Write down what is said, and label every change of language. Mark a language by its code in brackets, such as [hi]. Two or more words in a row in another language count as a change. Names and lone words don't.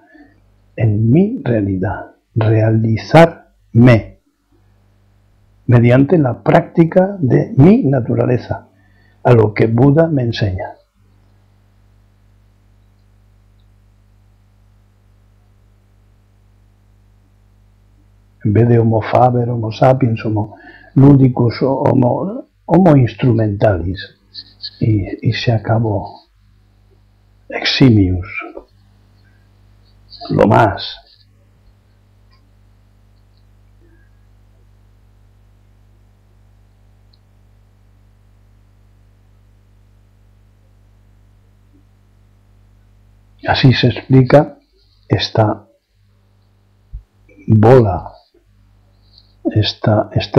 [es] En mi realidad, realizarme mediante la práctica de mi naturaleza, a lo que Buda me enseña. [la] En vez de homo faber, homo sapiens, homo ludicus, homo instrumentalis, [es] y se acabó. Eximius, lo más. Así se explica esta bola, este